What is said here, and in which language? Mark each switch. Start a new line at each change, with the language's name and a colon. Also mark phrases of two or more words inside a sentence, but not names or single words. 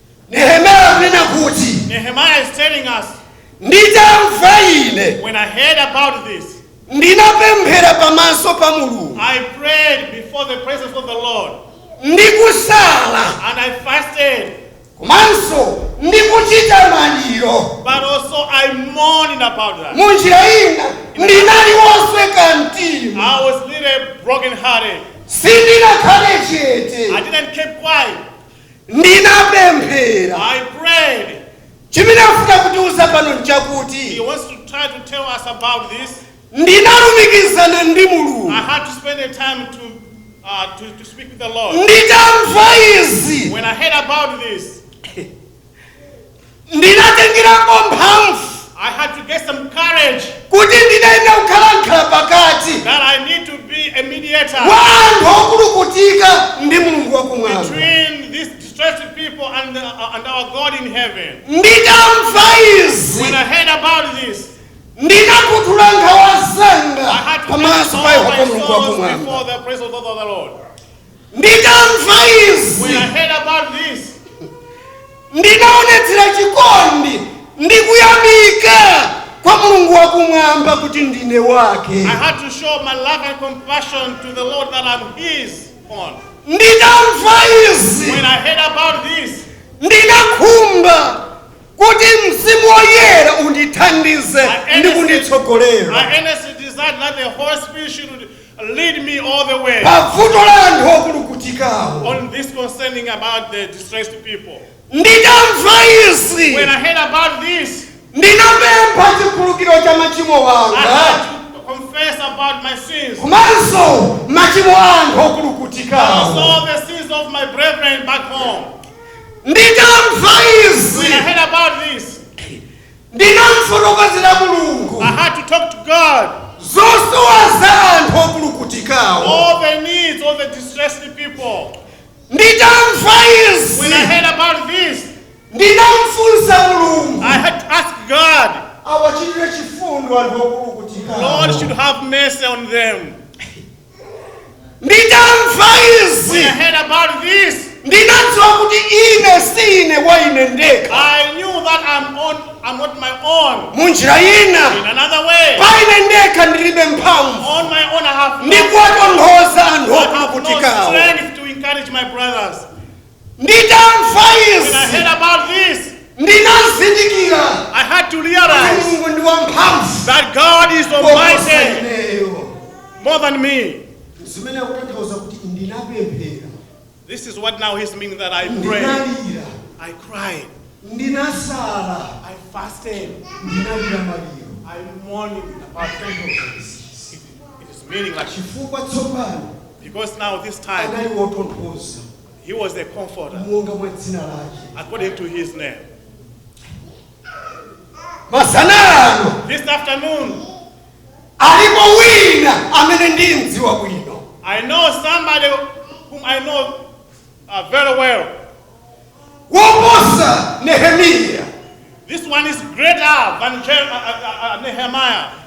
Nyanja: Nehemiya akunena kuti,
English: Nehemiah is telling us,
Nyanja: "Nditamva ine,
English: when I heard about this,
Nyanja: ndinapemphera pamaso pa Mulungu.
English: I prayed before the presence of the Lord, Ndikusala. and I fasted,
Nyanja: Komanso ndikuchita maliro."
English: but also I mourned about that.
Nyanja: Munjira ina, ndinali wosweka mtima.
English: I was little brokenhearted.
Nyanja: Sindinakhale chete.
English: I didn't keep quiet.
Nyanja: Ndinapemphera.
English: I prayed.
Nyanja: Chimene afuna kutiuza pano He nchakuti,
English: wants to try to tell us about this.
Nyanja: ndinalumikizana ndi Mulungu.
English: I had to spend the time to, uh, to, to speak with the Lord.
Nyanja: Nditamva izi,
English: When I heard about this,
Nyanja: ndinatengerako mphamvu
English: I had to get some courage
Nyanja: kuti ndinayenda kukhala nkhala pakati
English: that I need to be a mediator
Nyanja: wa anthu okulukutika ndi Mulungu wakumwamba.
English: between these distressed people and, uh, and our God in heaven.
Nyanja: Nditamva izi,
English: When I heard about this,
Nyanja: ndinakhuthula nkhawa zanga
English: I had to
Nyanja: pamaso pa
English: cast all
Nyanja: Yehova my Mulungu sorrows wakumwamba.
English: before the presence of the Lord.
Nyanja: Nditamva izi,
English: When I heard about this,
Nyanja: ndinaonetsera chikondi ndi kuyamika kwa Mulungu wakumwamba kuti ndine wake.
English: I had to show my love and compassion to the Lord that I'm his own.
Nyanja: Nditamva izi,
English: When I heard about this,
Nyanja: ndinakhumba kuti Mzimu Woyera undithandize I ndi earnestly, kunditsogolera.
English: I earnestly desired that the Holy Spirit should lead me all the way
Nyanja: Pa vuto la anthu okulukutikawo.
English: on this concerning about the distressed people.
Nyanja: Nditamva izi,
English: When I heard about this,
Nyanja: ndinapempha chikhululukiro cha machimo I wanga.
English: had to confess about my sins.
Nyanja: Komanso machimo a anthu Also okulukutikawo.
English: the sins of my brethren back home.
Nyanja: Nditamva izi,
English: When I heard about this,
Nyanja: ndinamfotokozera Mulungu.
English: I had to talk to God.
Nyanja: Zosowa za anthu okulukutikawo.
English: All the needs, all the distressed people.
Nyanja: Nditamva izi,
English: When I heard about this,
Nyanja: ndinamfunsa Mulungu.
English: I had to ask God,
Nyanja: Awachitire chifundo anthu okulukutikawo.
English: "Lord should have mercy on them."
Nyanja: Nditamva izi,
English: When I heard about this,
Nyanja: ndinadziwa kuti ine si ine wa ine ndekha.
English: I knew that I'm on, I'm not my own.
Nyanja: Mu njira ina,
English: In another way,
Nyanja: pa ine ndekha ndilibe mphamvu.
English: on my own I have no,
Nyanja: Ndikuwatonthoza anthu
English: I have no
Nyanja: okulukutikawo.
English: strength to encourage my brothers. Nditamva When I izi, heard about this, ndinazindikira I had to kuti realize
Nyanja: Mulungu ndi wamphamvu
English: that God is kuposa almighty, ineyo. more than me.
Nyanja: Zimene akutanthauza kuti ndinapemphera.
English: This is what now he's meaning that I pray. Ndinalira. I cried. Ndinasala. I fasted.
Nyanja: Ndinalira maliro.
English: I'm mourning about it. It, it is meaning like
Nyanja: Chifukwa tsopano
English: because now this time
Nyanja: anali wotonthoza.
English: he was the comforter
Nyanja: Monga mwa dzina lake.
English: according to his name.
Nyanja: Masana ano.
English: This afternoon,
Nyanja: Alipo wina amene ndimdziwa bwino.
English: I know somebody whom I know, uh, very well.
Nyanja: Woposa Nehemiya.
English: This one is greater than Je-, uh, uh, uh, Nehemiah.